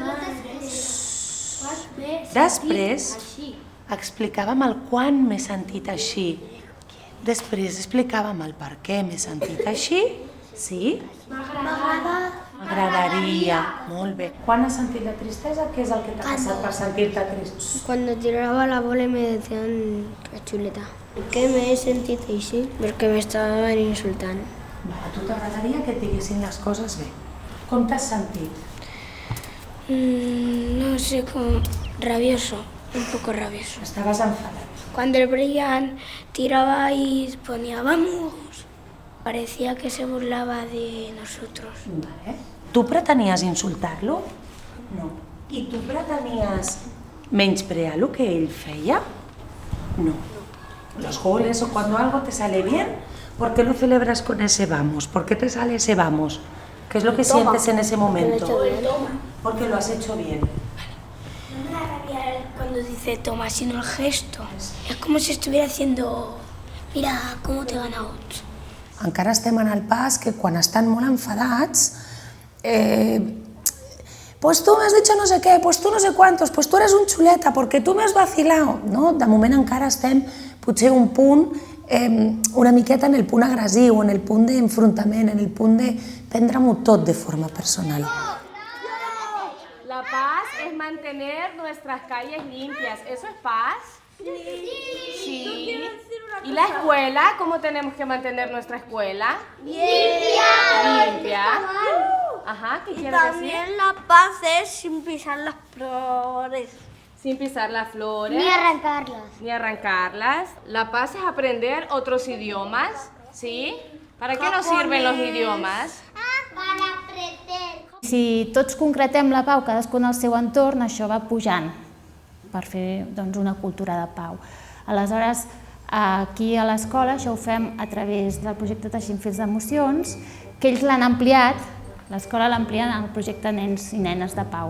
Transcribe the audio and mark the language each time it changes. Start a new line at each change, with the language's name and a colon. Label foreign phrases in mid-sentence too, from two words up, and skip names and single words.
Catalan: Després explicàvem el quan m'he sentit així. Després explicàvem el per què m'he sentit així. Sí? M'agradaria. Molt bé. Quan has sentit la tristesa? Què és el que t'ha passat per sentir-te trist?
Spanish: Cuando tiraba la bola me decían chuleta. ¿Por qué me he sentido así? Porque me estaban insultando.
Catalan: A tu t'agradaria que et diguessin les coses bé. Com t'has sentit?
Spanish: No sé, como rabioso, un poco rabioso.
Catalan: Estaves enfadat.
Spanish: Cuando el Brian tiraba y ponía vamos, parecía que se burlaba de nosotros. Vale.
Catalan: Tu pretenies insultar-lo? No. I tu pretenies menysprear lo que ell feia? No.
Spanish: Los goles o cuando algo te sale bien, ¿Por qué lo celebras con ese vamos? ¿Por qué te sale ese vamos? ¿Qué es lo que sientes en ese momento? Porque lo has hecho bien. No me da rabia cuando dice toma, sino el gesto. Es como si estuviera haciendo, mira cómo te he ganado.
Catalan: Encara estem en el pas que quan estan molt enfadats,
Spanish: pues tú me has dicho no sé qué, pues tú no sé cuántos, pues tú eres un chuleta, porque tú me has vacilado. No?
Catalan: De moment encara estem potser un punt una miqueta en el punt agressiu, en el punt d'enfrontament, en el punt de prendre-m'ho tot de forma personal.
Spanish: La paz es mantener nuestras calles limpias. ¿Eso es paz? Sí. ¿Y la escuela? ¿Cómo tenemos que mantener nuestra escuela? Limpia. Ajá, ¿qué quieres decir? También la paz es sin pisar las flores. Sin pisar las flores. Ni arrancarlas. Ni arrancarlas. La paz es aprender otros idiomas, ¿sí? ¿Para qué nos sirven los idiomas? Para aprender.
Catalan: Si tots concretem la pau, cadascun al seu entorn, això va pujant per fer una cultura de pau. Aleshores, aquí a l'escola això ho fem a través del projecte Teixint Fils d'Emocions, que ells l'han ampliat, l'escola l'ha ampliat en el projecte Nens i Nenes de Pau.